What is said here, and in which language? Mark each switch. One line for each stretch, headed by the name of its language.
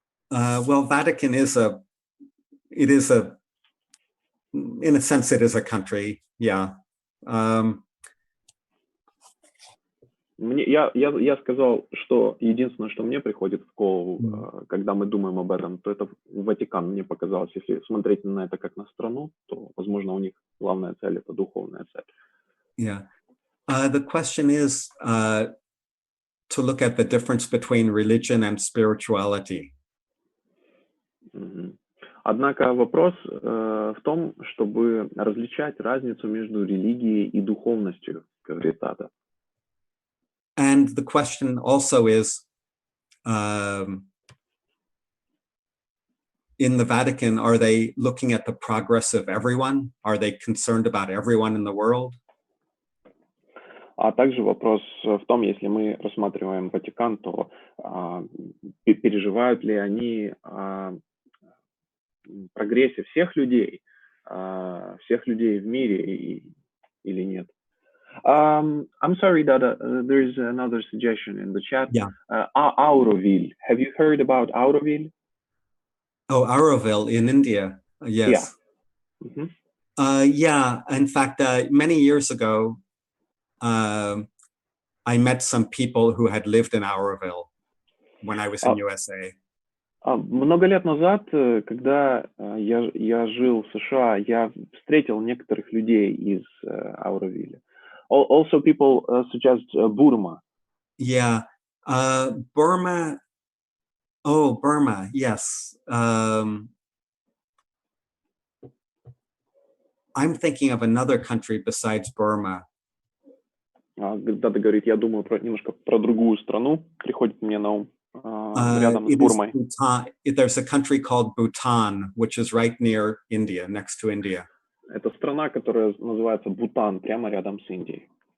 English: Well, Vatican is in a sense, it is a country, yeah.
Russian: Я сказал, что единственное, что мне приходит в голову, когда мы думаем об этом, то это Ватикан, мне показалось. Если смотреть на это как на страну, то, возможно, у них главная цель — это духовная цель.
English: Yeah. The question is to look at the difference between religion and spirituality.
Russian: Однако вопрос в том, чтобы различать разницу между религией и духовностью, говорит Дада.
English: And the question also is, in the Vatican, are they looking at the progress of everyone? Are they concerned about everyone in the world?
Russian: А также вопрос в том, если мы рассматриваем Ватикан, то переживают ли они о прогрессе всех людей в мире или нет?
English: I'm sorry, Dada, there is another suggestion in the chat. Yeah. Auroville. Have you heard about Auroville? Oh, Auroville in India. Yes. Yeah. Yeah. In fact, many years ago, I met some people who had lived in Auroville when I was in USA.
Russian: Много лет назад, когда я жил в США, я встретил некоторых людей из Auroville.
English: Also, people suggest Burma. Yeah, Burma. Oh, Burma. Yes. I'm thinking of another country besides Burma.
Russian: Дада говорит, я думаю немножко про другую страну. Приходит мне на ум рядом с Бурмой.
English: There's a country called Bhutan, which is right near India, next to India.
Russian: Это страна, которая называется Бутан, прямо рядом с Индией.